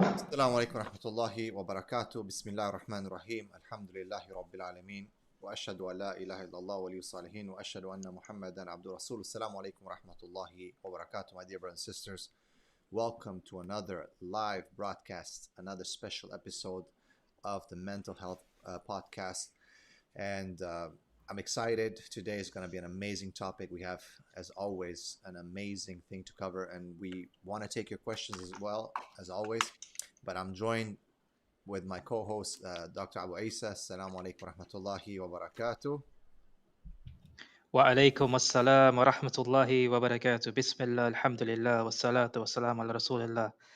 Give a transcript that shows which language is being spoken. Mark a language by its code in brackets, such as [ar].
[ar] السلام عليكم ورحمة الله وبركاته. بسم الله الرحمن الرحيم. الحمد لله رب العالمين وأشهد أن لا إله إلا الله ولي الصالحين وأشهد أن محمدا عبد رسول. السلام عليكم ورحمة الله وبركاته. [en] My dear brothers and sisters, welcome to another live broadcast, another special episode of the Mental Health Podcast. And I'm excited. Today is going to be an amazing topic. We have, as always, an amazing thing to cover, and we want to take your questions as well, as always. But I'm joined with my co-host, Dr. [ar] Abu Isa. Assalamu alaikum wa rahmatullahi wa barakatuh. وعليكم السلام ورحمة الله وبركاته. بسم الله الحمد لله والصلاة والسلام على رسول الله.